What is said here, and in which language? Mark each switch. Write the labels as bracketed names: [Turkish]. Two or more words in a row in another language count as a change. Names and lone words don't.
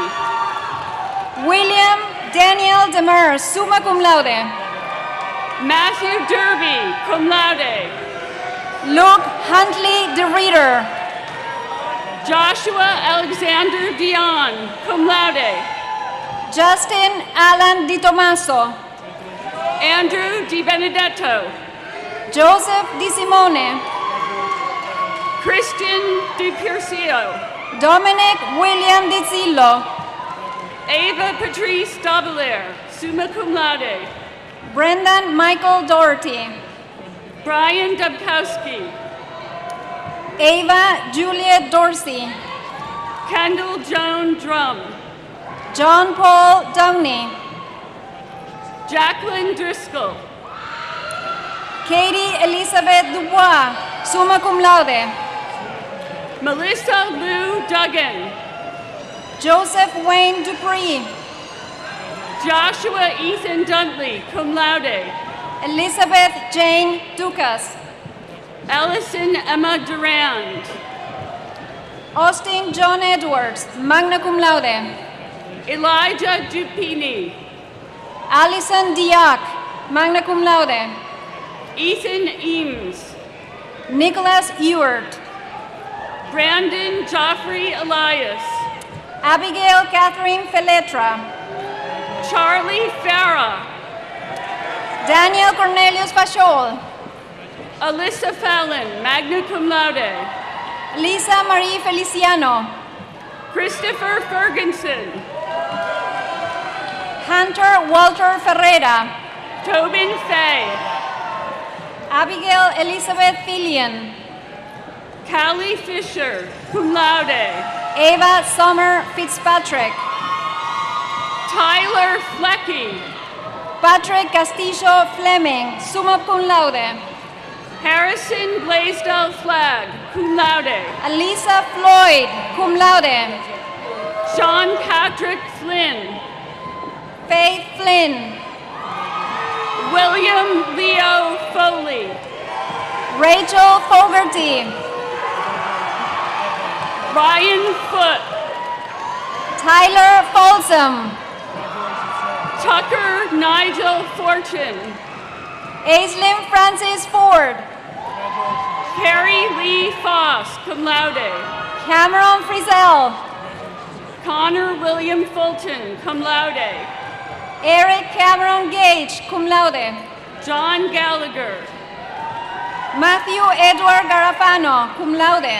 [English] William Daniel Demers, [Latin] summa cum laude. [English] Matthew Derby, [Latin] cum laude. [English] Luke Huntley DeReader. Joshua Alexander Dion, [Latin] cum laude. [English] Justin Alan Di Tomaso. Andrew Di Benedetto. Joseph Di Simone. Christian Di Piercio. Dominic William Di Zillo. Ava Patrice Davalier, [Latin] summa cum laude. [English] Brendan Michael Doherty. Brian Dubkowski. Ava Juliet Dorsey. Kendall Joan Drum. John Paul Downey. Jacqueline Driscoll. Katie Elizabeth Dubois, [Latin] summa cum laude. [English] Melissa Lou Duggan. Joseph Wayne Dupree. Joshua Ethan Duntley, [Latin] cum laude. [English] Elizabeth Jane Dukas. Allison Emma Durand. Austin John Edwards, [Latin] magna cum laude. [English] Elijah Dupini. Allison Diak, [Latin] magna cum laude. [English] Ethan Eames. Nicholas Ewart. Brandon Joffrey Elias. Abigail Catherine Feletra. Charlie Farah. Daniel Cornelius Fashol. Alyssa Fallon, [Latin] magna cum laude. [English] Lisa Marie Feliciano. Christopher Ferguson. Hunter Walter Ferreira. Tobin Fay. Abigail Elizabeth Fillion. Callie Fisher, [Latin] cum laude. [English] Ava Summer Fitzpatrick. Tyler Flecky. Patrick Castillo Fleming, [Latin] summa cum laude. [English] Harrison Blaisdell Flagg, [Latin] cum laude. [English] Alisa Floyd, [Latin] cum laude. [English] Sean Patrick Flynn. Faith Flynn. William Leo Foley. Rachel Fogarty. Ryan Foote. Tyler Folsom. Tucker Nigel Fortune. Aislinn Francis Ford. Carrie Lee Foss, [Latin] cum laude. [English] Cameron Frizzell. Connor William Fulton, [Latin] cum laude. [English] Eric Cameron Gage, [Latin] cum laude. [English] John Gallagher. Matthew Edward Garafano, [Latin] cum laude.